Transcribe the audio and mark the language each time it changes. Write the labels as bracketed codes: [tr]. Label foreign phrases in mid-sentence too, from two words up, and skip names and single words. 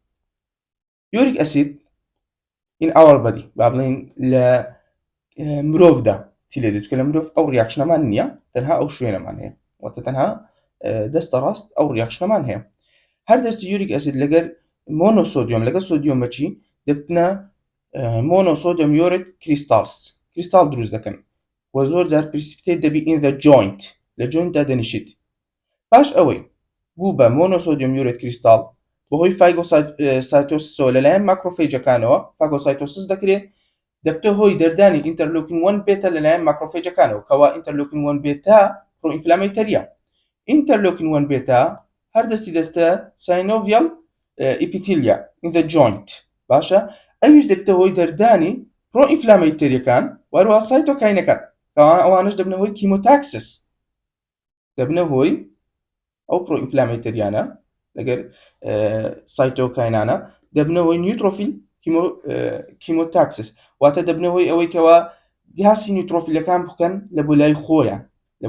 [en] uric acid in our body [ckb] با بڵێن لە مرۆڤدا چی لێ دێت چکە لە مرۆڤ ئەو ریاکشنەمان نییە تەنها ئەو شوێنەمان هەیە واتە تەنها دەستە ڕاست ئەو ریاکشنەمان هەیە. هەردەستی [en] uric acid [ckb] لەگەر مۆنۆسۆدیۆم لەگەڵ سۆدیۆم بەچی دەبتنە [en] monosodium urate crystal [ckb] دروست دەکەن و زۆر جار پرسیپیتێت دەبی [en] in the joint [ckb] لە جوینتدا دەنیشیت. پاش ئەوەی بوو بە [en] monosodium urate crystal [ckb] بەهۆی فاگۆسایتۆسیسەوە لەلایەن ماکرۆفەیجەکانەوە فاگۆسایتۆسیس دەکرێت دەبتە هۆی دەردانی [en] interleukin 1 beta [ckb] لەلایەن ماکرۆفێجەکانەوە کەوا [en] interleukin 1 beta [ckb] پرۆئینفلامەیتەریە. [en] interleukin 1 beta [ckb] هەر دەستە [en] synovial epithelia in the joint [ckb] باشە ئەویش دەبتە هۆی دەردانی پرۆئینفلامەیتەریەکان وەروەها سایتۆکاینەکان ئەوانش دەبنە هۆی کیمۆتاکسس دەبنە هۆی ئەو پرۆئینفلامەیتەریانە لەگەر سایتۆکاینانە دەبنە هۆی [en] neutrophil chemotaxis [ckb] واتە دەبنە هۆی ئەوەی کەوا گاسی نیوترۆفیلەکان بکەن لە بۆ لای خۆیان لە